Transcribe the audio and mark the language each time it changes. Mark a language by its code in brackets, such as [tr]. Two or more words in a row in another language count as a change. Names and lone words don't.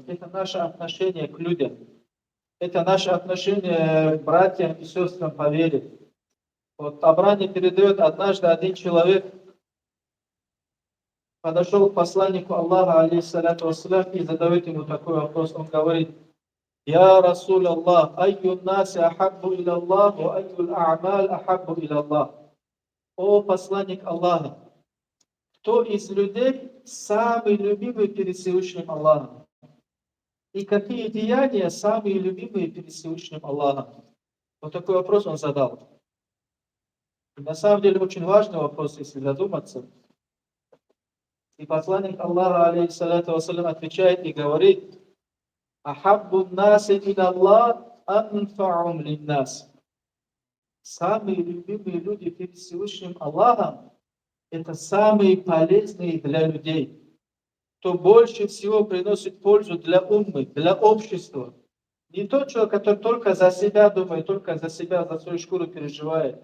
[ru] Это наше отношение к людям. Это наше отношение к братьям и сестрам по вере. Вот Табрани передает, однажды один человек подошел к посланнику Аллаха, [ar] عليه الصلاة والسلام, [ru] и задает ему такой вопрос. Он говорит: [ar] «يا رسول الله، أي الناس أحب إلى الله، وأي الأعمال أحب إلى الله». [ru] О посланник Аллаха, кто из людей самый любимый перед Всевышним Аллахом? И какие деяния самые любимые перед Всевышним Аллахом? Вот такой вопрос он задал. И на самом деле очень важный вопрос, если задуматься. И посланник Аллаха, [ar] عليه الصلاة والسلام, [ru] отвечает и говорит: [ar] «أحب الناس إلى الله أنفعهم للناس». [ru] Самые любимые люди перед Всевышним Аллахом — это самые полезные для людей. Кто больше всего приносит пользу для уммы, для общества. Не тот человек, который только за себя думает, только за себя, за свою шкуру переживает.